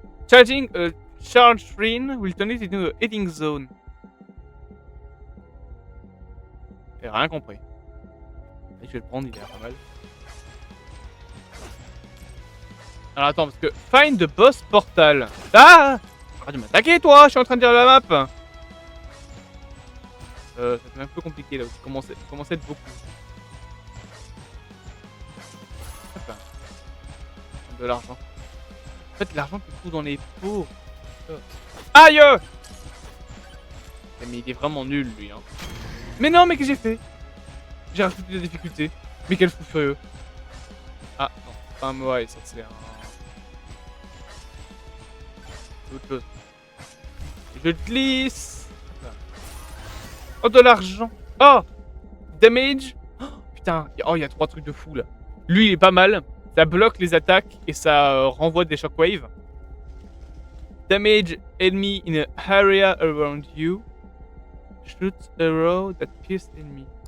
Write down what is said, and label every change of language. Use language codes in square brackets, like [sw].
[en] Charging a charge screen will turn it into a heading zone. [fr] J'ai rien compris. Et je vais le prendre, il est pas mal. Alors attends, parce que... [en] Find the boss portal. [fr] Ah! Arrête de m'attaquer, toi! Je suis en train de dire la map! Ça devient un peu compliqué, là. Ça commence à être beaucoup. Hop là. De l'argent. En fait, l'argent que je trouve dans les pots. Aïe! Mais il est vraiment nul, lui, hein. Mais non, mais qu'est-ce que j'ai fait? J'ai rajouté des difficultés. Mais quel fou furieux. Ah, non, c'est pas un moai, ça c'est un... C'est autre chose. Je glisse. Oh, de l'argent. Oh! Damage. Oh, putain, oh, il y a 3 trucs de fou, là. Lui, il est pas mal. Ça bloque les attaques et ça renvoie des shockwaves. [en] Damage enemy in an area around you. Shoot arrow that pierce enemy.